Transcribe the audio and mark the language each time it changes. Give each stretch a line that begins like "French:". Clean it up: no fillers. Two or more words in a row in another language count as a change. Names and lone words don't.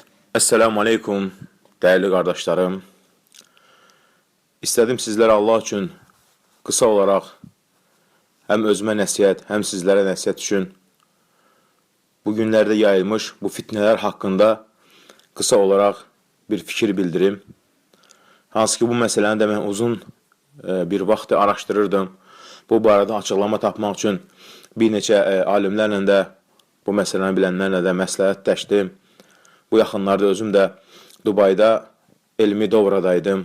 Turkish: Esselamu Aleyküm, değerli kardeşlerim. İstedim sizlere Allah için kısa olarak hem özüme nəsihət, hem sizlere nəsihət için bugünlerde yayılmış bu fitneler hakkında kısa olarak bir fikir bildirim.
Azerbaijani: Hansı ki bu meseləni də mən uzun bir vaxt araşdırırdım. Bu barədə açıqlama tapmaq üçün bir neçə alimlərlə də, bu məsələni bilənlərlə də məsləhətləşdim. Bu yaxınlarda özüm də Dubayda elmi dovradaydım.